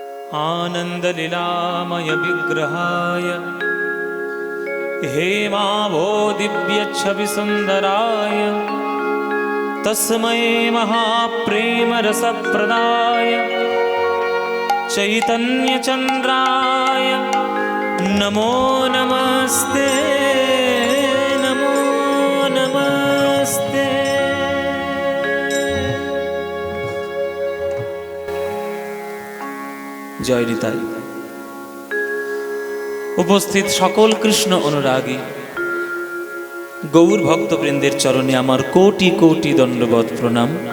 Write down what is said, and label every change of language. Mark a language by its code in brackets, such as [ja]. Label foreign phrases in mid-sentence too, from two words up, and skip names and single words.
[sa] आनन्दलीलामय विग्रहाय हेमाभोदिव्यच्छविसुन्दराय तस्मै महाप्रेमरसप्रदाय चैतन्यचन्द्राय नमो नमस्ते नमो नमस्ते। [bn] জয় নিতাই। উপস্থিত সকল কৃষ্ণ অনুরাগী গৌর ভক্তবৃন্দের চরণে আমার কোটি কোটি দণ্ডবৎ প্রণাম।